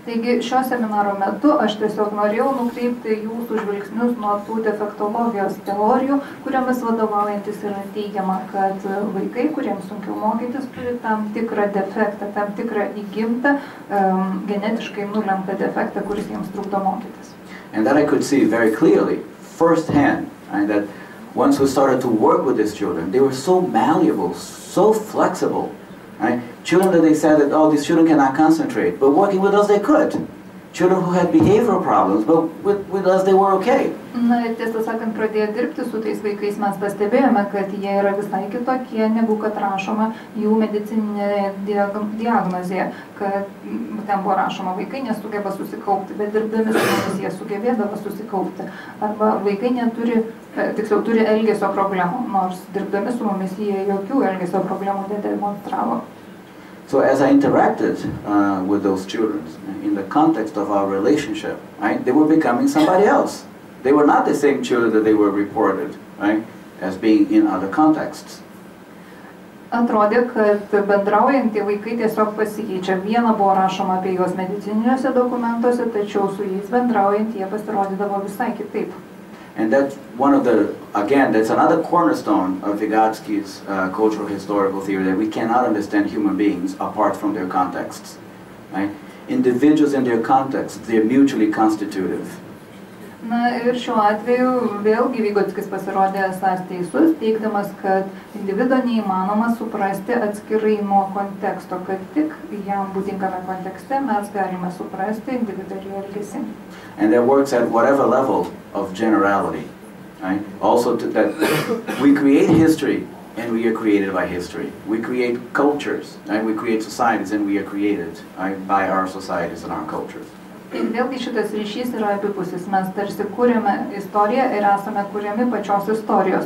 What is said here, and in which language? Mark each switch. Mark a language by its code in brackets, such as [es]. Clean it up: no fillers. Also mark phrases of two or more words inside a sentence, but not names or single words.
[lt] Taigi šio seminaro metu aš tiesiog norėjau nukreipti jūsų žvilgsnius nuo tų defektologijos teorijų, kuriomis vadovaujantis yra teigiama, kad vaikai, kuriems sunkiau mokytis, turi tam tikrą defektą, tam tikrą įgimtą, genetiškai nulemtą defektą, kuris jiems trukdo mokytis. [en] And that I could see very clearly, firsthand, and that once we started to work with these children, they were so malleable, so flexible. Right? Children that they said that, oh, these children cannot concentrate, but working with us they could. Children who had behavioral problems, but with us they were okay. [lt] Na, tiesą sakant, pradėję dirbti su tais vaikais, mes pastebėjome, kad jie yra visai kitokie, negu kad rašoma jų medicininė diagnozė, kad ten buvo rašoma, vaikai nesugeba susikaupti, bet dirbdami su mumis jie sugebėdavo susikaupti. Arba vaikai neturi, tiksliau, turi elgesio problemų, nors dirbdami su mumis jie jokių elgesio problemų nedemonstravo. [en] So as I interacted with those children in the context of our relationship, right, they were becoming somebody else. They were not the same children that they were reported, right, as being in other contexts. [lt] Atrodė, kad bendraujant tie vaikai tiesiog pasikeičia. Viena buvo rašoma apie juos medicininiuose dokumentuose, tačiau su jais bendraujant jie pasirodydavo visai kitaip. [en] And that's one of the, again, that's another cornerstone of Vygotsky's cultural historical theory, that we cannot understand human beings apart from their contexts. Right? Individuals in their contexts, they're mutually constitutive. [lt] Na ir šiuo atveju vėlgi Vygotskis pasirodė esąs teisus, teigdamas, kad individo neįmanoma suprasti atskirai nuo konteksto, kad tik jam būdingame kontekste mes galime suprasti individualų elgesį. [en] And that works at whatever level of generality. Right? Also, that we create history and we are created by history. We create cultures, right? We create societies and we are created, right, by our societies and our cultures. [lt] Ir vėlgi šitas ryšys yra abipusis. Mes tarsi kūrėme istoriją ir esame kuriami pačios istorijos.